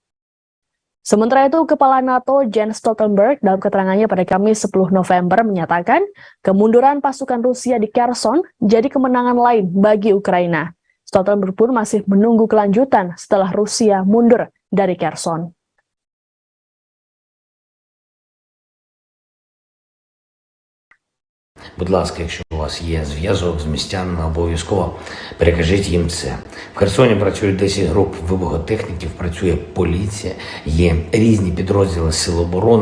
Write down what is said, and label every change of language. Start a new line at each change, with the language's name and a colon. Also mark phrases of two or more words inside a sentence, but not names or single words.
Indonesian: Sementara itu, Kepala NATO Jens Stoltenberg dalam keterangannya pada Kamis 10 November menyatakan kemunduran pasukan Rusia di Kherson jadi kemenangan lain bagi Ukraina. Stoltenberg pun masih menunggu kelanjutan setelah Rusia mundur dari Kherson.
Ukrainian: Будь ласка, якщо у вас є зв'язок з містянами, обов'язково перекажіть їм це. В Херсоні працюють 10 груп вибухотехніків, працює поліція, є різні підрозділи Сил оборони.